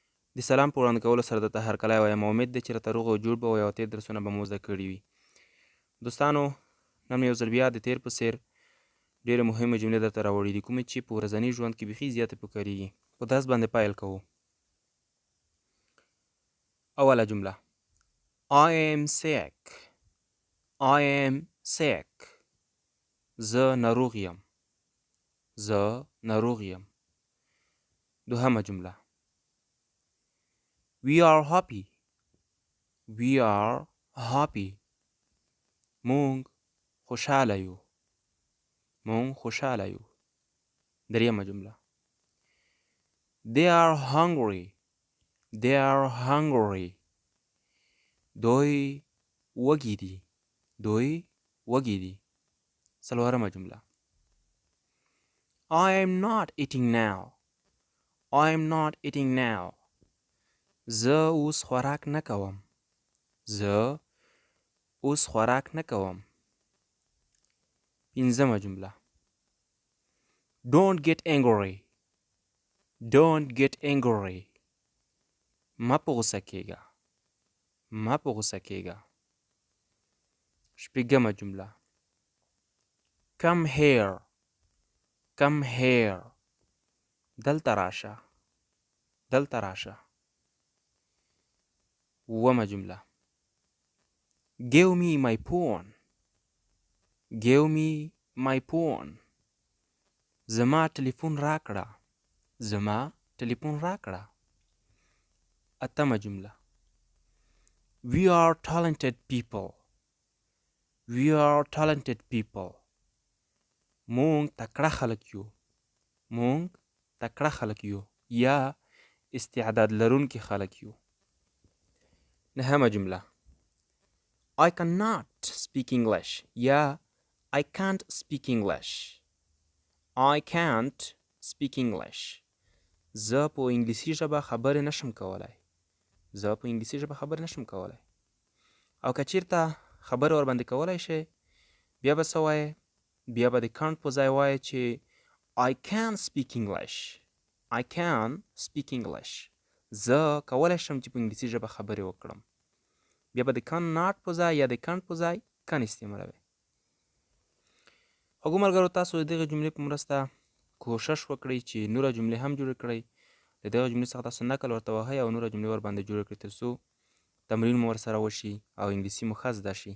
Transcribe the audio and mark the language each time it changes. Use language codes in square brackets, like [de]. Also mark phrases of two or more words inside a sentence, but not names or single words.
[ps] د سلام په وړاندې کولو سره درته هرکلی وایم. امید دی چې راته روغ او جوړ به وئ او تېر درسونه به مو زده کړي وي. دوستانو، نن مې یو ځل بیا د تېر په څېر ډېرې مهمې جملې درته راوړي دي، کومې چې په ورځني ژوند کې بیخي زیاتې پکارېږي. په درس باندې پیل کوو. اوله جمله: [en] I am sick. I am sick. [ps] زه ناروغ یم. زه ناروغ یم. دوهمه جمله: [en] We are happy. We are happy. [ps] مونږ خوشحاله یو. مونږ خوشحاله یو. دریمه جمله: [en] They are hungry. They are hungry. [ps] دوی وږي دي. دوی وږي دي. څلورمه جمله: [en] I am not eating now. I am not eating now. [ps] زه اوس خوراک نه کوم. زه اوس خوراک نه کوم. پنځمه جمله: [en] Don't get angry. Don't get angry. [ps] مه په غوسه کېږه. مه په غوسه کېږه. شپږمه جمله: [en] Come here. Come here. [ps] دلته راشه. دلته راشه. اوومه جمله: [en] Give me my phone. Give me my phone. [ps] زما ټلیفون راکړه. زما ټلیفون راکړه. اتمه جمله: [en] We are talented people. We are talented people. [ps] مونږ تکړه خلک یو. مونږ تکړه خلک یو یا استعداد لرونکي خلک یو. نهمه جمله: [en] I cannot speak English یا I can't speak English. I can't speak English. [ps] زه په انګلیسي ژبه خبرې نشم کولای. زه په انګلیسي ژبه خبرې نشم کولای. او که چېرته خبرې ورباندې کولای شئ، بیا به څه وایې؟ بیا به د can't په ځای وایې چې [en] I can speak English. I can speak English. [ps] زه کولای شم چې په انګلیسي ژبه خبرې وکړم. بیا به د cannot په ځای یا د can't په ځای can استعمالوئ. خوږو ملګرو، تاسو د دغې جملې په مرسته کوشش وکړئ چې نوره جملې هم جوړې کړئ. د دغه جملې څخه تاسو نقل ورته وهئ او نوره جملې ورباندې جوړې کړئ تر څو تمرین مو ورسره وشي او انګلیسي مو ښه زده شي.